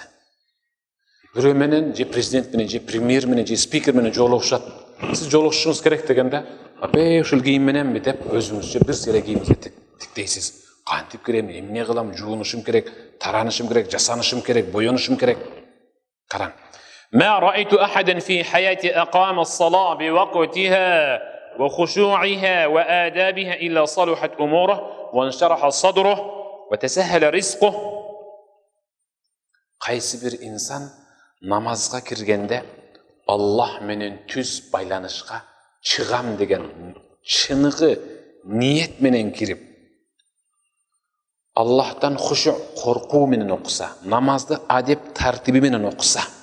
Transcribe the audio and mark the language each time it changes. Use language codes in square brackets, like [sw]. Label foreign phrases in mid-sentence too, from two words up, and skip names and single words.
[ky] Бирөө менен, же президент менен, же премьер менен, же спикер менен жолугушат. Сиз жолугушуңуз керек дегенде, апей ушул кийим мененби деп өзүңүзчө бир селе кийимди тиктейсиз. Кантип кирем, эмне кылам, жуунушум керек, таранышым керек, жасанышым керек, боёнушум керек. Караң. [ar] ما رأيت أحدا في حياتي أقام الصلاة بوقتها وخشوعها وآدابها إلا صلحت أموره وانشرح صدره وتسهل رزقه. [ky] Кайсы бир инсан намазга киргенде Аллах менен түз байланышка чыгам деген чыныгы ниет менен кирип Аллахтан хушу корку менен окуса, намазды адеп тартиби менен окуса,